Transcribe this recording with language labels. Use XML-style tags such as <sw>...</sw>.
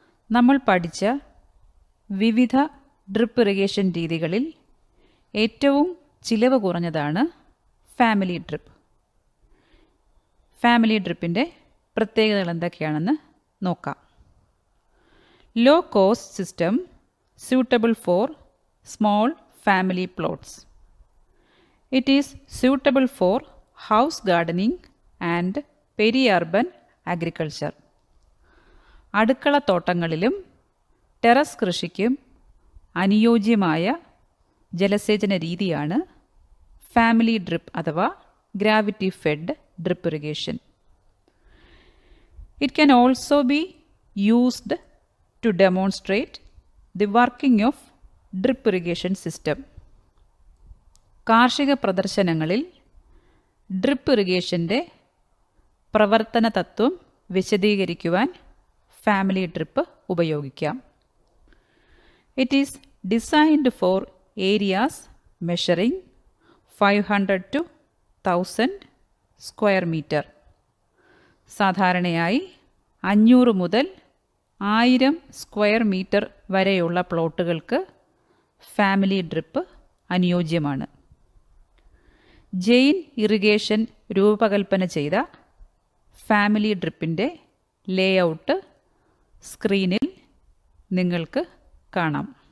<ml>നമ്മൾ പഠിച്ച വിവിധ ഡ്രിപ്പ് ഇറിഗേഷൻ രീതികളിൽ ഏറ്റവും ചിലവ് കുറഞ്ഞതാണ് ഫാമിലി ഡ്രിപ്പ്. ഫാമിലി ഡ്രിപ്പിൻ്റെ പ്രത്യേകതകൾ എന്തൊക്കെയാണെന്ന് നോക്കാം.</ml> <en>Low cost system suitable for small family plots. It is suitable for house gardening and peri-urban agriculture.</en> <ml>അടുക്കളത്തോട്ടങ്ങളിലും terrace കൃഷിക്കും അനുയോജ്യമായ ജലസേചന രീതിയാണ് ഫാമിലി ഡ്രിപ്പ് അഥവാ gravity fed drip irrigation.</ml> <en>It can also be used to demonstrate the working of drip irrigation system.</en> <ml>കാർഷിക പ്രദർശനങ്ങളിൽ drip ഇറിഗേഷൻ്റെ പ്രവർത്തന തത്വം വിശദീകരിക്കുവാൻ family drip ഉപയോഗിക്കാം.</ml> <en>It is designed for areas measuring 500 to 1000 square meter.</en> <ml>സാധാരണയായി 500 മുതൽ 1000 square metre വരെയുള്ള പ്ലോട്ടുകൾക്ക് family drip അനുയോജ്യമാണ്. Jain irrigation രൂപകൽപ്പന ചെയ്ത ഫാമിലി ഡ്രിപ്പിൻ്റെ ലേഔട്ട് സ്ക്രീനിൽ നിങ്ങൾക്ക് കാണാം.</ml>